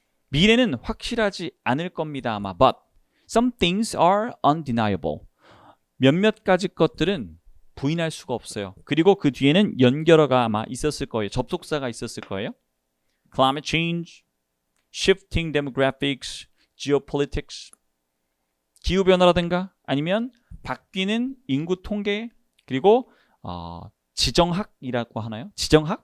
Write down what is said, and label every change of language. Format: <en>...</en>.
<ko>미래는 확실하지 않을 겁니다 아마.</ko> <en>But some things are undeniable.</en> <ko>몇몇 가지 것들은 부인할 수가 없어요. 그리고 그 뒤에는 연결어가 아마 있었을 거예요. 접속사가 있었을 거예요. Climate change, shifting demographics, geopolitics, 기후변화라든가 아니면 바뀌는 인구 통계 그리고 지정학이라고 하나요? 지정학?</ko>